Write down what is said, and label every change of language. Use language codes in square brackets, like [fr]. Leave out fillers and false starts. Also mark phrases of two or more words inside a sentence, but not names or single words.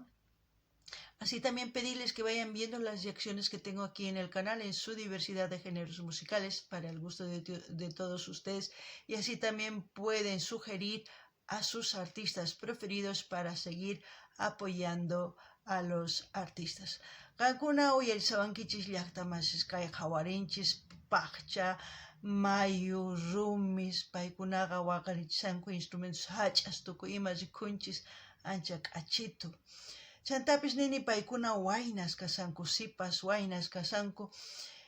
[es] Así también pedirles que vayan viendo las reacciones que tengo aquí en el canal en su diversidad de géneros musicales para el gusto de todos ustedes, y así también pueden sugerir a sus artistas preferidos para seguir apoyando a los artistas. [qu] Qankuna uyarisawankichis llaqtamasis kay qhawarinchis paqcha, mayu, rumis, paykunaqa waqarichishanku instrumentos hach'as tukuy ima rikunchis ancha k'achitu. Chantapis nini paykuna waynas kasanku, sipas waynas kasanku.